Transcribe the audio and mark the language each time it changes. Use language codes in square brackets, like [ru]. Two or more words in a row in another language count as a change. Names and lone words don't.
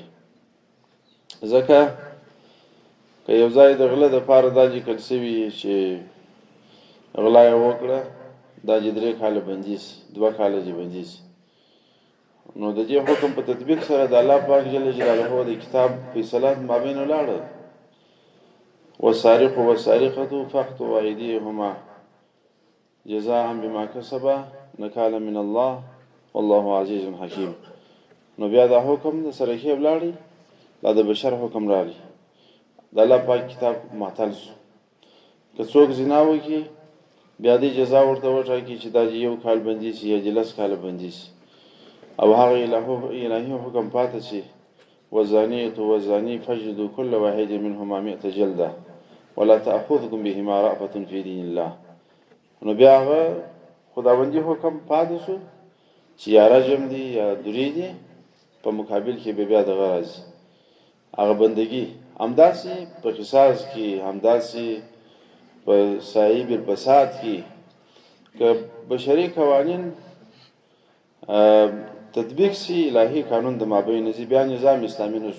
[ps] ځکه که یو ځای د غله دپاره دا لیکل شوي چې غلا یې وکړه، دا چې 3 کاله بندي سي، 2 کاله چې بندي سي، نو د دې حکم په تطبیق سره د الله پاک [ar] جل جلاله [ps] د کتاب فیصله مابین ولاړه. [ar] والسارق والسارقة فاقطعوا أيديهما جزاء بما کسبا نکالا من الله والله عزیز حکیم. [ps] نو بیا دا حکم د سرخی ولاړی، دا د بشر حکم رالی، د الله پاک کتاب معطل سو. که څوک زنا وکړي بیا دې جزا ورته وټاکي چې دا 1 کال بندي سي یا 10 کاله بندي سي، او هغه الهي حکم پاتې شي [ar] والزانية والزاني فاجلدوا كل واحد منهما 100 جلدة ولا تأخذكم بهما رأفة في دين الله. [ps] نو بیا هغه خداوندي حکم پاتې شو چې یا رجم دي یا دوری دي، په مقابل کې به بیا دغه راځي هغه بندگی. همداسې په قصاص کې، همداسې په [ar] صاحب الفساد [ps] کې، که بشري قوانین تطبیق سی الهی قانون د مابین نزی، بیا نظام اسلامی نشو.